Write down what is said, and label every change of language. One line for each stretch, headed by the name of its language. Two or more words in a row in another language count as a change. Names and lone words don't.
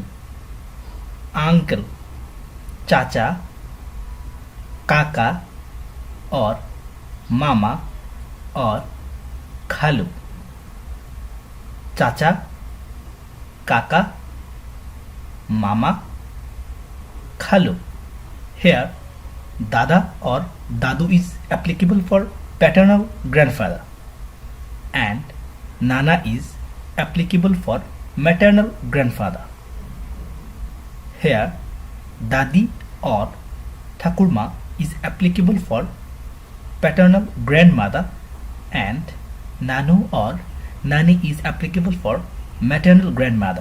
English: Uncle, Chacha, Kaka or Mama or Khalu. Chacha, Kaka, Mama, Khalu. Here, Dada or Dadu is applicable for paternal grandfather and Nana is applicable for maternal grandfather. Here, Dadi or Thakurma is applicable for paternal grandmother and Nanu or Nani is applicable for maternal grandmother.